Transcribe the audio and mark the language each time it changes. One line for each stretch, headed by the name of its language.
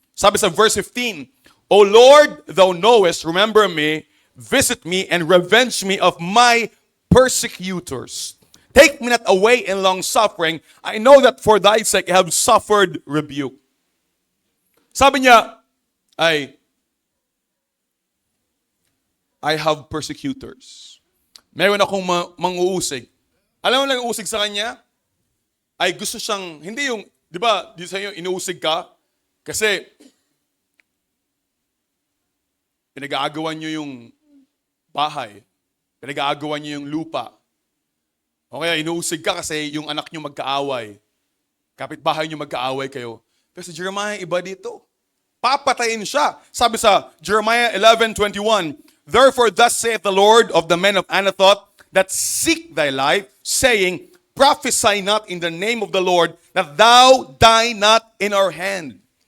Filipino: Sabi sa
English: verse 15, O Lord, thou knowest, remember me, visit me, and revenge me of my persecutors. Take me not away in long suffering. I know that for thy sake I have suffered rebuke.
Filipino: Sabi niya,
English: I have persecutors.
Filipino: Meron akong manguusig. Alam mo lang uusig sa kanya? Ay gusto siyang, hindi yung, di ba, di sa inyo, inuusig ka? Kasi, pinag-aagawan nyo yung bahay. Pinag-aagawan nyo yung lupa. O kaya, inuusig ka kasi yung anak nyo magkaaway. Kapitbahay nyo magkaaway kayo. Pero si Jeremiah, iba dito. Papatayin siya. Sabi sa
English: Jeremiah 11:21, Therefore thus saith the Lord of the men of Anathoth that seek thy life, saying, Prophesy not in the name of the Lord, that thou die not in our hand.